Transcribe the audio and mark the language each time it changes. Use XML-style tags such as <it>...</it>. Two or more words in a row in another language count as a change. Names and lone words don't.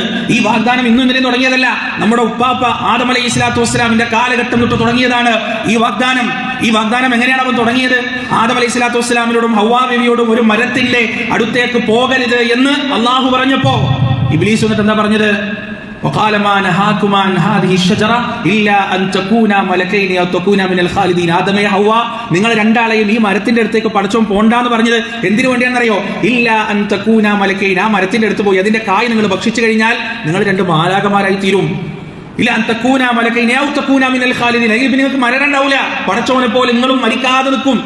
<ml>ഈ വാഗ്ദാനം ഇന്നും ഇന്നലെയും തുടങ്ങിയതല്ല. നമ്മുടെ ഉപ്പാപ്പ ആദം</ml> <ar>عليه الصلاة والسلام</ar> <ml>കാലഘട്ടം തൊട്ട് തുടങ്ങിയതാണ് ഈ വാഗ്ദാനം. ഈ വാഗ്ദാനം എങ്ങനെയാണ് അവൻ തുടങ്ങിയത്? ആദം</ml> <ar>عليه الصلاة والسلام</ar> <ml>ഹവ്വാ ബീവിയോടും ഒരു മരത്തിന്റെ അടുത്തേക്ക് പോകരുത് എന്ന് അള്ളാഹു പറഞ്ഞപ്പോ ഇബ്ലീസ് എന്നിട്ട് എന്താ പറഞ്ഞത്?</ml> <ar>وقال ما نهاكما عن هذه الشجرة إلا أن تكونا ملكين أو تكونا من الخالدين.</ar> <ml>ആദമേ ഹവ്വ, നിങ്ങൾ രണ്ടാളെയും ഈ മരത്തിന്റെ അടുത്തേക്ക് പടച്ചോൻ പോണ്ടാന്ന് പറഞ്ഞത് എന്തിനു വേണ്ടിയാണെന്നറിയോ?</ml> <ar>إلا أن تكونا ملكين,</ar> <ml>ആ മരത്തിന്റെ അടുത്ത് പോയി അതിന്റെ കായ് നിങ്ങൾ ഭക്ഷിച്ചു കഴിഞ്ഞാൽ നിങ്ങൾ രണ്ട് മാലാഖമാരായി തീരും.</ml> <ar>إلا أن تكونا ملكين أو تكونا من الخالدين,</ar> <ml>അല്ലെങ്കിൽ നിങ്ങൾക്ക് മരണം ഉണ്ടാവില്ല, പടച്ചോനെ പോലെ നിങ്ങളും മരിക്കാതെ നിൽക്കും.</ml>